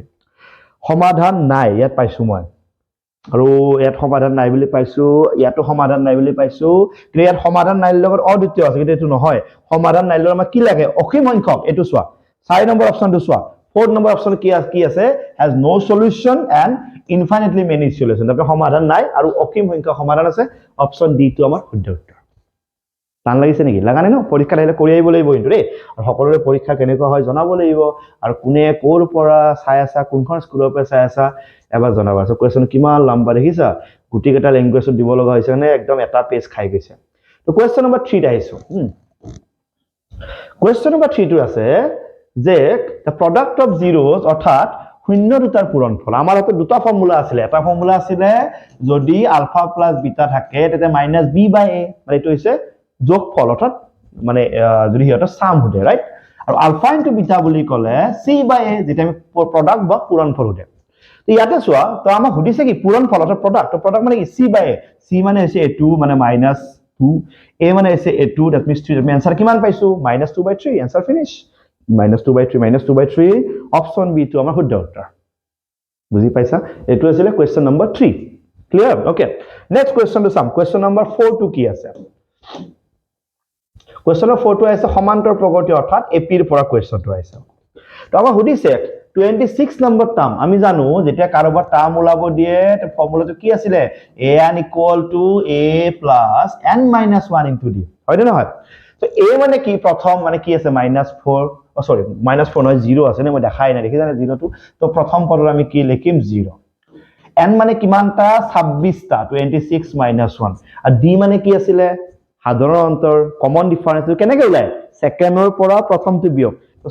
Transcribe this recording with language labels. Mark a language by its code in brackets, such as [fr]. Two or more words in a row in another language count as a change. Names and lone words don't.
[as] সমাধান নাই ইয়াত পাইছো মই, আৰু ইয়াত সমাধান নাই বুলি পাইছো, ইয়াতো সমাধান নাই বুলি পাইছো। কিন্তু ইয়াত সমাধান নাই লগত অদ্বিতীয় আছে কিন্তু এইটো নহয়। সমাধান নাই লগত আমাক কি লাগে অসীম সংখ্যক। এইটো চোৱা 4 নম্বৰ অপশনটো চোৱা 4 নম্বৰ অপশন কি আছে [en] has no solution and infinitely many solution। [as] তাতে সমাধান নাই আৰু অসীম সংখ্যক সমাধান আছে। অপশন ডি টো আমাৰ শুদ্ধ উত্তৰ। টান লাগিছে নেকি? লাগা নাই ন? পৰীক্ষাত আহিলে কৰি আহিব লাগিব কিন্তু দেই। আৰু সকলোৰে পৰীক্ষা কেনেকুৱা হয় জনাব লাগিব। আৰু কোনে কোৰ পৰা চাই আছা কোনখন স্কুলৰ পৰা চাই আছা এবাৰ জনাবা। [en] so question [as] কিমান লম্বা দেখিছা, গুটি কেটা ল্যাঙ্গুৱেজত দিব লগা হৈছে মানে একদম এটা পেজ খাই গৈছে। তো [en] question number 3 [as] আহিছো। [en] question number 3 [as] টো আছে যে [en] the product of zeros [as] অৰ্থাৎ শূন্য দুটাৰ পূৰণফল। আমাৰ হাতত দুটা ফৰ্মুলা আছিল, এটা ফৰ্মুলা আছিল যদি [en] alpha plus beta [as] থাকে তেতিয়া -b/a মানে এইটো হৈছে যোগফল অৰ্থাৎ মানে যদি হিহঁতৰ সাম হয় ৰাইট। আৰু [en] alpha into beta [as] বুলি ক'লে c/a যেটা আমি প্ৰডাক্ট বা পূৰণফল হয়। তো ইয়াতে চোৱা তো আমাক সুধিছে কি পূৰণফল অৰ্থাৎ প্ৰডাক্ট। তো প্ৰডাক্ট মানে কি c/a, c মানে হৈছে a2 মানে -2, a মানে হৈছে a2 [en] that means [as] 3 আমি आंसर কিমান পাইছো -2/3 [en] answer finish. [as] -2/3 অপশন বি টো আমাৰ শুদ্ধ উত্তৰ বুজি পাইছা এটো আছিল [en] question number 3 clear okay next question to some question number 4 [as] টো কি আছে [en] question number 4 [as] টো আছে সমান্তৰ প্ৰগতি অৰ্থাৎ এপিৰ পৰা কোৱেশ্চন টো আছে তো আমাৰ সুধিছে 26 নম্বৰ টার্ম আমি জানো যেতিয়া কাৰোবাৰ টার্ম ওলাব দিয়ে তে ফৰ্মুলাটো কি আছিল [en] an = a plus n minus 1 into d [as] হয় নে নহয় তো a মানে কি প্ৰথম মানে কি আছে -4 সরি -4 নহয় 0 আছে নে মই দেখাই নাই দেখি জানে 0 টো তো প্ৰথম পদৰ আমি কি লিখিম 0 n মানে কিমানটা 26 টা 26 - 1 আৰু d মানে কি আছিল সাধাৰণ অন্তৰ [en] common difference [as] কেনেকৈ ওলাই সেকেন্ডৰ পৰা প্ৰথমটো বিয়োগ তো